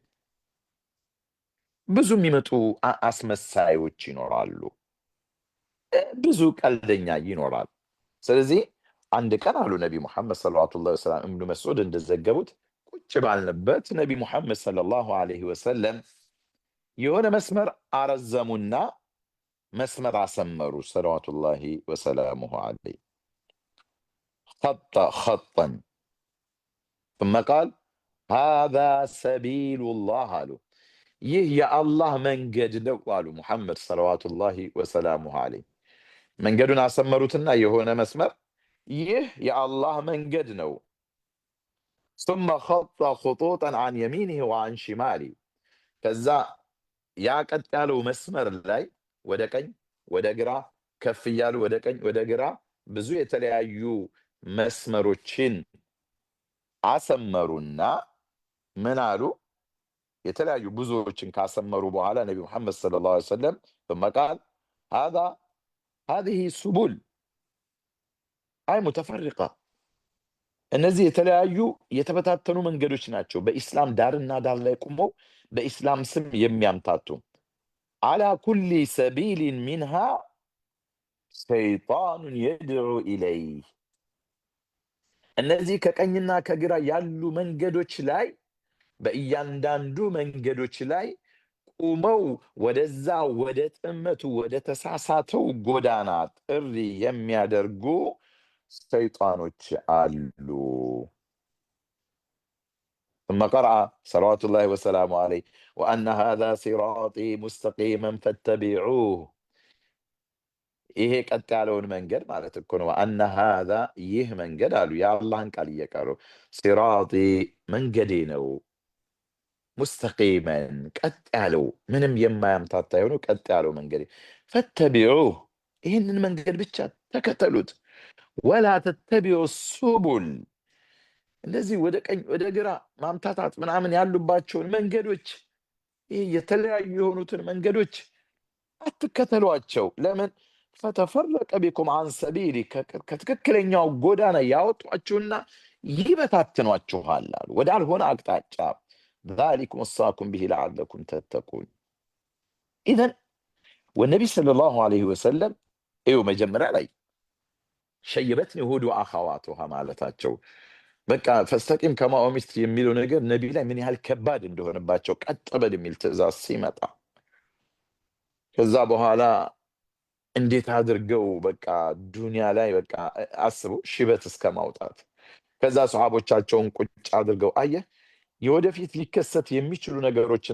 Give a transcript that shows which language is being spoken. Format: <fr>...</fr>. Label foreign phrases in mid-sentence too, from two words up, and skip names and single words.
<am>ብዙ የሚመጡ አስመሳዮች ይኖራሉ፣ ብዙ ቀልደኛ ይኖራል። ስለዚህ አንድ ቀን አሉ ነቢ ሙሐመድ</am> <ar>صلوات الله وسلام</ar> <am>ኢብኑ መስዑድ እንደዘገቡት ቁጭ ባልንበት ነቢ ሙሐመድ</am> <ar>صلى الله عليه وسلم</ar> <am>የሆነ መስመር አረዘሙና መስመር አሰመሩ</am> <ar>صلوات الله وسلامه عليه።</ar> <am>ኸጠን</am> <ar>ثم قال هذا سبيل الله</ar> <am>አሉ። ይህ የአላህ መንገድ ነው አሉ ሙሐመድ</am> <ar>صلوات الله وسلامه عليه።</ar> <am>መንገዱን አሰመሩትና የሆነ መስመር ይህ የአላህ መንገድ ነው።</am> <ar>ثم خط خطوطا عن يمينه وعن شماله</ar> <am>ከዛ ያ ቀጥ ያለው መስመር ላይ ወደ ቀኝ ወደ ግራ ከፍ እያሉ ወደ ቀኝ ወደ ግራ ብዙ የተለያዩ መስመሮችን አሰመሩና ምን አሉ? የተለያዩ ብዙዎችን ካሰመሩ በኋላ ነቢ ሙሐመድ</am> <ar>صلى الله عليه وسلم ثم قال هذه سبل أي متفرقة፣</ar> <am>እነዚህ የተለያዩ የተበታተኑ መንገዶች ናቸው፣ በኢስላም ዳርና ዳር ላይ ቆመው በኢስላም ስም የሚያምታቱ።</am> <ar>على كل سبيل منها شيطان يدعو إليه፣</ar> <am>እነዚህ ከቀኝና ከግራ ያሉ መንገዶች ላይ በእያንዳንዱ መንገዶች ላይ ቁመው ወደዛ ወደ ጥመቱ ወደ ተሳሳተው ጎዳና ጥሪ የሚያደርጉ ሸይጣኖች አሉ።</am> <ar>ثم قرأ صلوات الله وسلامه عليه وأن هذا صراطي مستقيما فاتبعوه።</ar> <am>ይሄ ቀጥ ያለውን መንገድ ማለት እኮ ነው።</am> <ar>وأن هذا</ar> <am>ይህ መንገድ አሉ የአላህን ቃል እየቀሩ ሲራጢ መንገዴ ነው፣ ሙስተቂመን ቀጥ ያለው ምንም የማያምታታ የሆነው ቀጥ ያለው መንገዴ፣ ፈተቢዑህ ይህንን መንገድ ብቻ ተከተሉት፣</am> <ar>ولا تتبعوا السبل</ar> <am>እንደዚህ ወደ ቀኝ ወደ ግራ ማምታታት ምናምን ያሉባቸውን መንገዶች፣ ይህ የተለያዩ የሆኑትን መንገዶች አትከተሏቸው። ለምን?</am> <ar>فتفرق بكم عن سبيله</ar> <am>ከትክክለኛው ጎዳና ያወጧችሁና ይበታትኗችኋል አሉ ወዳልሆነ አቅጣጫ።</am> <ar>ذلكم وصاكم به لعلكم تتقون። إذن والنبي صلى الله عليه وسلم</ar> <am>መጀመሪያ ላይ</am> <ar>شيبتني هود وأخواتها</ar> <am>ማለታቸው በቃ</am> <ar>فاستقم كما أمرت</ar> <am>የሚለው ነገር ነቢ ላይ ምን ያህል ከባድ እንደሆነባቸው ቀጥ በል የሚል ትእዛዝ ሲመጣ ከዛ በኋላ እንዴት አድርገው በቃ ዱንያ ላይ በቃ አስቡ ሽበት እስከ ማውጣት። ከዛ ሰሃቦቻቸውን ቁጭ አድርገው አየህ የወደፊት ሊከሰት የሚችሉ ነገሮችን</am>